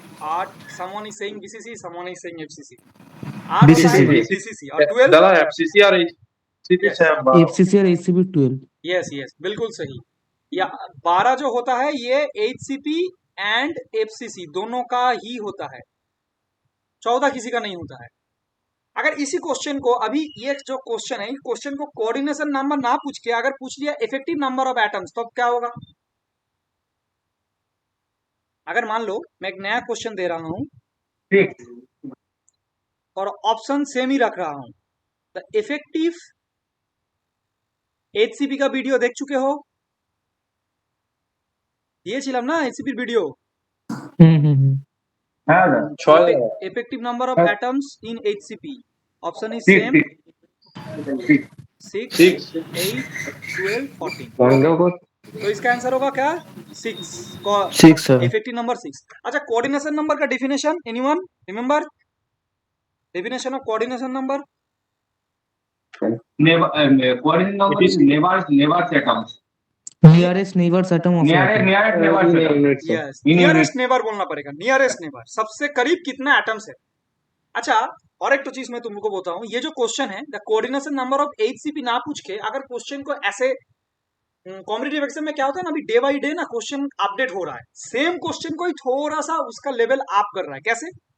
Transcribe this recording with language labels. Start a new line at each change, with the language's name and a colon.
English: 8 someone is saying BCC, someone is saying FCC।
Hindi: 8 होता है
English: BCC।
Hindi: BCC और 12 दादा FCC और HCP
English: Yes. Same
Hindi: FCC और HCP 12. यस यस बिल्कुल सही। या 12 जो होता है ये HCP एंड FCC दोनों का ही होता है, 14 किसी का नहीं होता है। अगर इसी क्वेश्चन को, अभी ये जो क्वेश्चन है, इस क्वेश्चन को कोऑर्डिनेशन नंबर ना पूछ के अगर पूछ लिया इफेक्टिव नंबर ऑफ एटम्स, तो अब क्या होगा? अगर मान लो मैं एक नया क्वेश्चन दे रहा हूं
English: 6
Hindi: और ऑप्शन सेम ही रख रहा हूं, द इफेक्टिव HCP का वीडियो देख चुके हो?
Bangla: দিয়েছিলাম না HCP वीडियो।
Hindi: हाँ ना 6
English: Effective number of atoms in HCP, option is same 6, 8, 12, 14।
Hindi: तो इसका आंसर होगा क्या? 6
English: sir। Effective number 6। अच्छा, coordination number का definition anyone remember? Definition of coordination number? coordinate number is nearest atoms. Nearest neighbors atom of atom. nearest neighbors atom.
Hindi: Yes, nearest neighbour बोलना पड़ेगा, nearest neighbour, सबसे करीब कितना atoms है। अच्छा, और एक तो चीज मैं तुमको बताऊं, ये जो क्वेश्चन है the coordination number of HCP ना पूछ के अगर क्वेश्चन को ऐसे, कॉम्पिटिटिव एग्जाम में क्या होता है ना, अभी डे बाई डे ना क्वेश्चन अपडेट हो रहा है, सेम क्वेश्चन को ही थोड़ा सा उसका लेवल अप कर रहा है। कैसे?